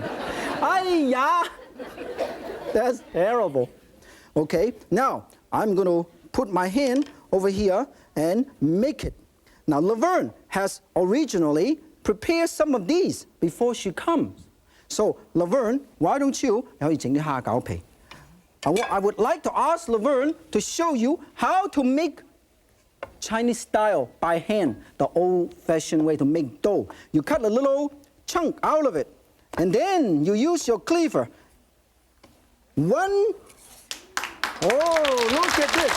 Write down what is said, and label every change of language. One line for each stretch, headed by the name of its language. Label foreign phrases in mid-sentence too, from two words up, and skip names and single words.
English: Ay ya. That's terrible. Okay, now I'm going to put my hand over here and make it. Now, Laverne has originally prepared some of these before she comes. So, Laverne, why don't you,
Cantonese: 你可以整啲蝦餃皮.
English: I would like to ask Laverne to show you how to make Chinese style by hand, the old-fashioned way to make dough. You cut a little chunk out of it, and then you use your cleaver. Oh, look at this.